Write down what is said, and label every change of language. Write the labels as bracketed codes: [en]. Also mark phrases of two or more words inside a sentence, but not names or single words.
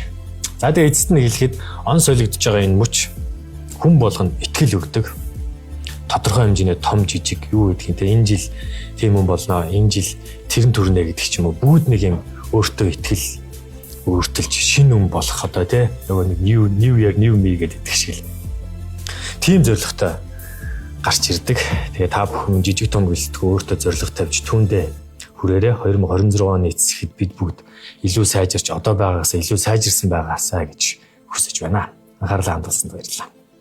[mn] За тэгээ эцэст нь хэлэхэд он солигдож байгаа энэ мөч хүн болгонд итгэл өгдөг. Тодорхой хэмжээний том жижиг юу гэдгийг те энэ жил тийм юм болно. Энэ жил тэрэн төрнэ гэдэг ч юм уу. Бүгд нэг юм өөртөө итгэл өөртөлж шинэ юм болох одоо те нөгөө нэг [en] new year new me [mn] гэдэг шиг л. Тийм зорилготой гарч ирдэг. Тэгээ та бүхэн жижиг том гэлтгөө өөртөө зорилго тавьж түүндээ хүрээрээ 2026 оны эцэст бид бүгд илүү сайжирч одоо байгаагаас илүү сайжирсан байгаасаа гэж хүсэж байна. Анхаарлаа хандуулсанд баярлалаа.